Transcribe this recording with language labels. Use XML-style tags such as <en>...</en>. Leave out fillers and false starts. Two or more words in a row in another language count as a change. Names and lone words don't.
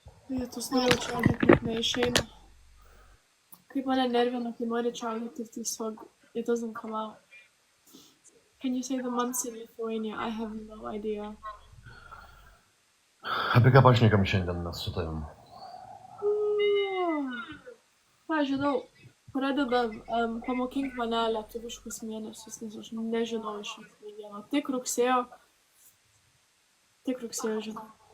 <lt>Vietos norėjau čiaudėti, net neišeina. Kaip mane nervina, kai nori čiaudėti ir tiesiog</lt> <en>it doesn't come out. Can you say the months in Lithuania? I have no idea.</en> <lt>Apie ką pašnekam šiandien mes su tavim? Ką žinau, pradedam pamokink mane lietuviškus mėnesius, nes aš nežinau iš nei vieno. Tik rugsėjo žinau.</lt>